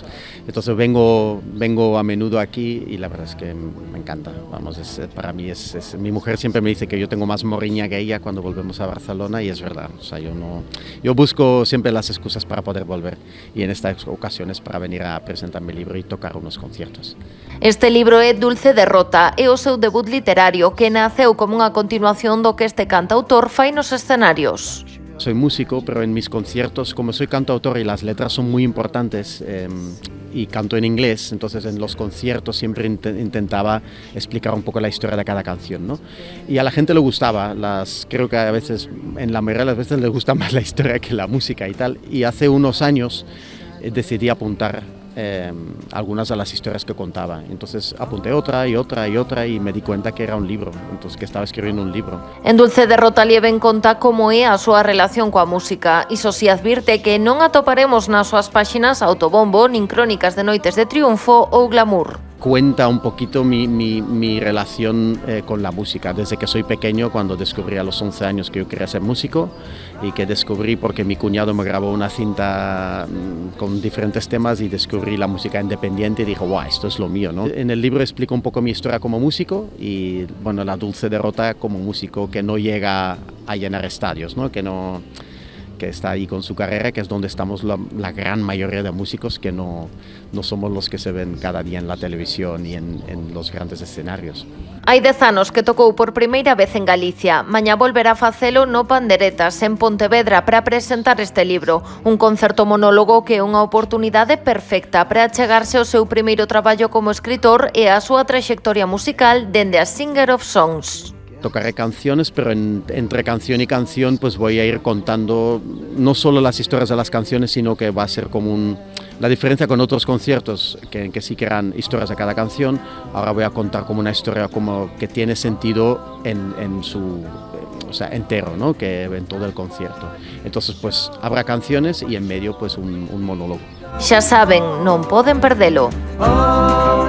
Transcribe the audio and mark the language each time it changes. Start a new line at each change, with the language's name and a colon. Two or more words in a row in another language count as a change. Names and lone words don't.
Spanish: Entonces vengo a menudo aquí y la verdad es que me encanta. Vamos, para mí mi mujer siempre me dice que yo tengo más morriña que ella cuando volvemos a Barcelona y es verdad. O sea, yo busco siempre las excusas para poder volver y en estas ocasiones para venir a presentar mi libro y tocar unos conciertos.
Galician: Este libro é Dulce Derrota, é o seu debut literario que naceu como unha continuación do que este cantautor fai nos escenarios.
Spanish: Soy músico, pero en mis conciertos, como soy cantautor y las letras son muy importantes y canto en inglés, entonces en los conciertos siempre intentaba explicar un poco la historia de cada canción, ¿no? Y a la gente le gustaba, creo que a veces, en la mayoría de las veces les gusta más la historia que la música y tal, y hace unos años decidí apuntar algunas de las historias que contaba. Entonces apunté otra y me di cuenta que era un libro, entonces que estaba escribiendo un libro.
Galician: En Dulce Derrota Lieven conta como é a súa relación coa música. Iso si advirte que non atoparemos nas súas páxinas autobombo, nin crónicas de noites de triunfo ou glamour.
Spanish: Cuenta un poquito mi relación con la música, desde que soy pequeño, cuando descubrí a los 11 años que yo quería ser músico y que descubrí porque mi cuñado me grabó una cinta con diferentes temas y descubrí la música independiente y dije, wow, esto es lo mío, ¿no? En el libro explico un poco mi historia como músico y bueno, la dulce derrota como músico que no llega a llenar estadios, ¿no? Que está ahí con su carrera, que es donde estamos la gran mayoría de músicos que no somos los que se ven cada día en la televisión y en los grandes escenarios.
Galician: Hai 10 anos que tocou por primeira vez en Galicia. Mañá volverá a facelo no Panderetas, en Pontevedra, para presentar este libro. Un concerto monólogo que é unha oportunidade perfecta para achegarse ao seu primeiro traballo como escritor e a súa traxectoria musical dende a Singer of Songs.
Spanish: Tocaré canciones, pero entre canción y canción pues voy a ir contando no solo las historias de las canciones, sino que va a ser como la diferencia con otros conciertos que sí que eran historias de cada canción. Ahora voy a contar como una historia como que tiene sentido en su, o sea, entero, ¿no? Que en todo el concierto. Entonces pues habrá canciones y en medio pues un monólogo.
Galician: Xa saben, non poden perdelo.